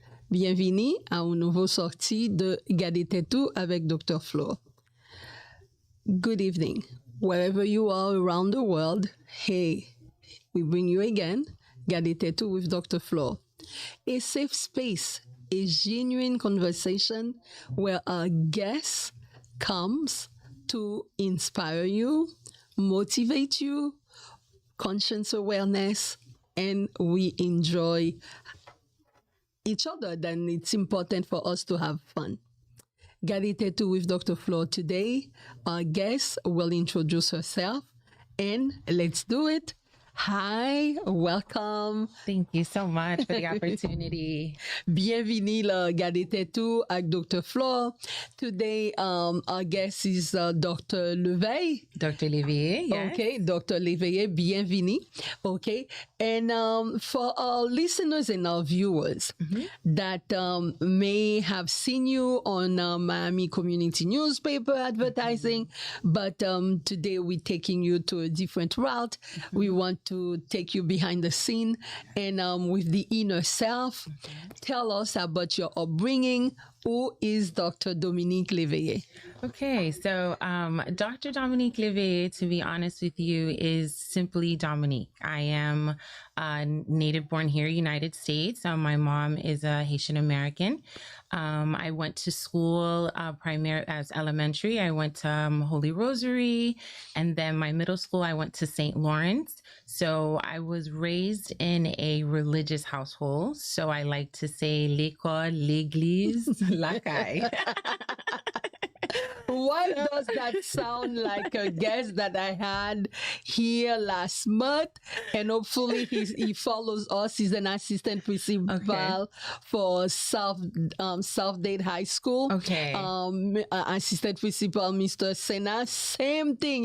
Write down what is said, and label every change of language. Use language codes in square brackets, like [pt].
[fr] Bienvenue à une nouvelle sortie de Gade avec Dr. [en] Flores. Good evening. Wherever you are around the world, hey, we bring you again, Gade with Dr. Flores. A safe space, a genuine conversation where our guest comes to inspire you, motivate you, conscience awareness, and we enjoy each other. Then it's important for us to have fun. Gade with Dr. Flores. Today, our guest will introduce herself, and let's do it. Hi, welcome. Thank you so much for the opportunity. [fr] Bienvenue la Gade avec Dr. [en] Flores. Today, our guest is Dr. Leveille. Dr. Leveille, yes. Okay, Dr. Leveille, [fr] bienvenue. [en] Okay, and for our listeners and our viewers that may have seen you on Miami Community Newspaper advertising, but today we're taking you to a different route. We want to take you behind the scene and with the inner self. Tell us about your upbringing. Who is Dr. Dominique Leveille? Okay, so Dr. Dominique Leveille, to be honest with you, is simply Dominique. I am native born here, United States. My mom is a Haitian American. I went to school primarily as elementary. I went to Holy Rosary, and then my middle school, I went to St. Lawrence. So I was raised in a religious household. So I like to say [fr] l'école, l'église, la caille. [en] Why does that sound like a guest that I had here last month? And hopefully he follows us. He's an assistant principal for South Dade High School. Okay. Assistant principal, Mr. Sena. Same thing.